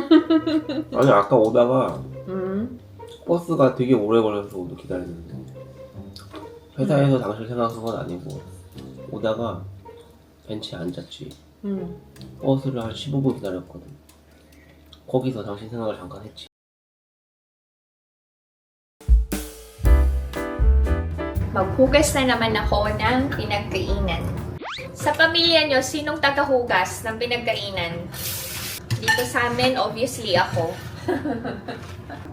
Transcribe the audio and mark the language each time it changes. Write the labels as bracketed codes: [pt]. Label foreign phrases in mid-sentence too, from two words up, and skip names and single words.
[ko] 아니 아까 오다가 음. 버스가 되게 오래 걸려서 오늘 기다렸는데 회사에서 당신 생각한 건 아니고 오다가 벤치에 앉았지. 버스를 한 15분 기다렸거든. 거기서 당신 생각을 잠깐 했지. [tl] Maghugas na naman ako ng pinagkainan. Sa pamilya nyo, sinong tagahugas ng pinagkainan? Dito sa amin, obviously ako.